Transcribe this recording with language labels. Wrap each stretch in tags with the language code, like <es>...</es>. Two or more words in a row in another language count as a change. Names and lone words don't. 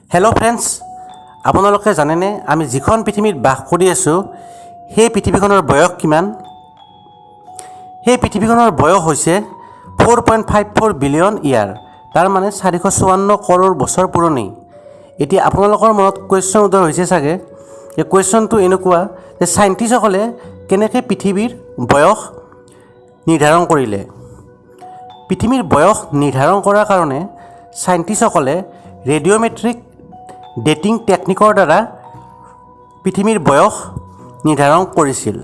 <en>Hello friends</en> <as>আপোনালোকে জানেনে আমি যিখন পৃথিৱীত বাস কৰি আছো সেই পৃথিৱীখনৰ বয়স কিমান সেই পৃথিৱীখনৰ বয়স হৈছে 4.54</as> <en>billion year</en> <as>তাৰ মানে 454 কৰোৰ বছৰ পুৰণি এতিয়া আপোনালোকৰ মনত কোৱেশ্চন উদয় হৈছে সাগে এই কোৱেশ্চনটো এনেকুৱা যে সাইন্টিষ্টসকলে কেনেকৈ পৃথিৱীৰ বয়স নিৰ্ধাৰণ কৰিলে পৃথিৱীৰ বয়স নিৰ্ধাৰণ কৰাৰ কাৰণে সাইন্টিষ্টসকলে</as> <en>radiometric dating</en> <as>টেকনিকৰ দ্বাৰা পৃথিৱীৰ বয়স নিৰ্ধাৰণ কৰিছিল</as>